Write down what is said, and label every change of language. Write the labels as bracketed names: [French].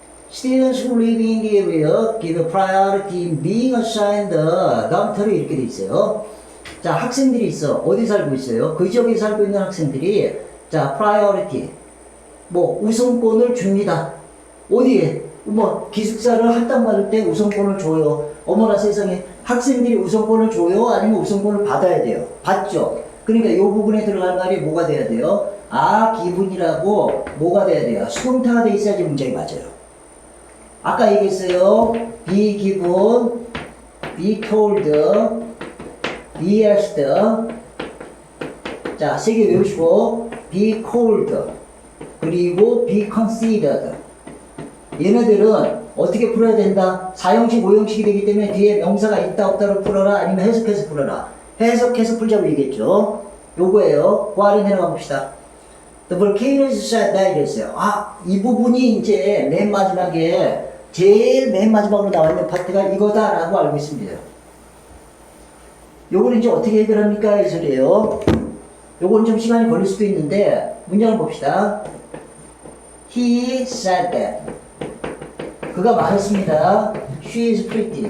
[English] Students who live in the area give priority in being assigned the dormitory [Korean] 이렇게 돼 있어요. 자, 학생들이 있어. 어디 살고 있어요? 그 지역에 살고 있는 학생들이 자, priority 뭐 우선권을 줍니다. 어디에? 뭐 기숙사를 할당 받을 때 우선권을 줘요. 어머나 세상에, 학생들이 우선권을 줘요? 아니면 우선권을 받아야 돼요? 받죠. 그러니까 이 부분에 들어갈 말이 뭐가 돼야 돼요? 기분이라고 뭐가 돼야 돼요? 수동태가 돼 있어야지 문장이 맞아요. 아까 얘기했어요. be given, be told, be asked. 자, 세 개 외우시고 be called 그리고 be considered. 얘네들은 어떻게 풀어야 된다? 4형식, 5형식이 되기 때문에 뒤에 명사가 있다 없다로 풀어라, 아니면 해석해서 풀어라. 해석해서 풀자고 얘기했죠. 요거예요. 그 아래 내려가 봅시다. [English] The volcano is shut down [Korean] 이랬어요. 이 부분이 이제 맨 마지막에 제일 맨 마지막으로 나와 있는 파트가 이거다라고 알고 있습니다. 요거는 이제 어떻게 해결합니까? 이 소리예요. 요거는 좀 시간이 걸릴 수도 있는데 문장을 봅시다. [English] He said that. [Korean] 그가 말했습니다. [English] She is pretty.